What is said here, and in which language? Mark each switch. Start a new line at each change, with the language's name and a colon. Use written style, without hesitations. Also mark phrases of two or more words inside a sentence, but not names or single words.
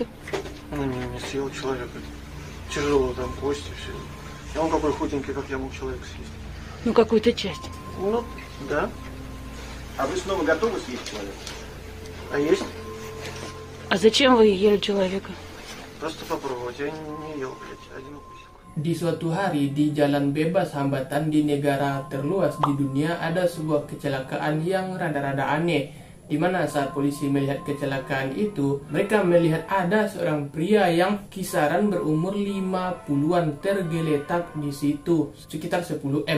Russian: Ну, не съел человека. Тяжело, там кости, все. А он какой худенький, как я мог человека съесть? Ну, какую-то часть. Ну, да. А вы снова готовы съесть человека? А есть? А зачем вы ели человека? Просто попробовать. Я не ел, блядь, один укусик.
Indonesian: Di suatu hari di jalan bebas hambatan di negara terluas di dunia ada sebuah kecelakaan yang rada-rada aneh, di mana saat polisi melihat kecelakaan itu, mereka melihat ada seorang pria yang kisaran berumur 50-an tergeletak di situ, sekitar 10 m.